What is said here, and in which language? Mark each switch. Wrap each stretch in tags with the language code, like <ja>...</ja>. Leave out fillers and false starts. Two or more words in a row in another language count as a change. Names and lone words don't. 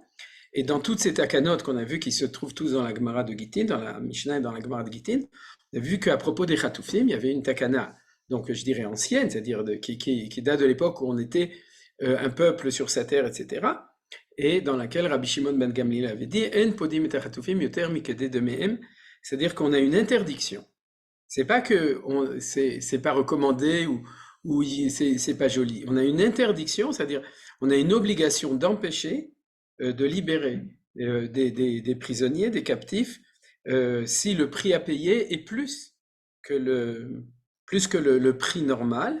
<fr>Et dans toutes ces takanot qu'on a vu, qui se trouvent tous dans la Gemara de Gittin, dans la Mishnah et dans la Gemara de Gittin, on a vu qu'à propos des Khatoufim, il y avait une takana, donc je dirais ancienne, c'est-à-dire qui date de l'époque où on était un peuple sur sa terre, etc., et dans laquelle Rabbi Shimon ben Gamliel avait dit «</fr> <he>אין פודים את חטופים יותר מכדי דמיהם »,</he> <fr>c'est-à-dire qu'on a une interdiction. C'est pas que c'est pas recommandé ou c'est pas joli. On a une interdiction, c'est-à-dire on a une obligation d'empêcher de libérer des prisonniers, des captifs, si le prix à payer est plus que le prix normal.</fr>